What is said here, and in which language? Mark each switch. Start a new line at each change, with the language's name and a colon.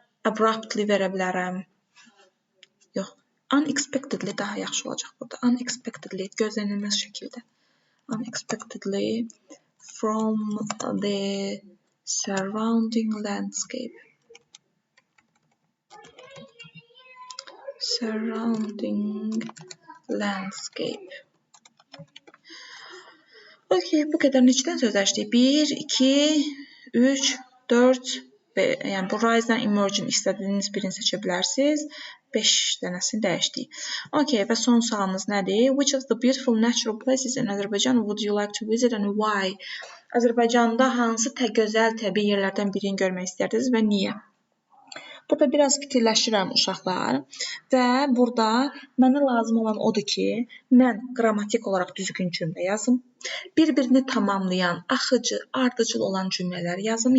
Azerbaijani: Abruptly verə bilərəm. Yox. Unexpectedly daha yaxşı olacaq burada. Unexpectedly, gözlənilməz şəkildə.
English: Unexpectedly from the surrounding landscape. Surrounding landscape.
Azerbaijani: Okay, bu qədər neçədən sözləşdik? 1, 2, 3, 4 və yəni bu rise-dan emerging istədiyiniz birini seçə bilərsiniz. 5 dənəsini dəyişdik. Okay, və son sualımız nədir?
English: Which of the beautiful natural places in Azerbaijan would you like to visit and why?
Azerbaijani: Azərbaycanda hansı gözəl təbii yerlərdən birini görmək istərdiniz və niyə? Burada biraz fikirləşirəm uşaqlar və burada mənə lazım olan odur ki, mən qrammatik olaraq düzgün cümlə yazım. Bir-birini tamamlayan, axıcı, ardıcıl olan cümlələr yazım.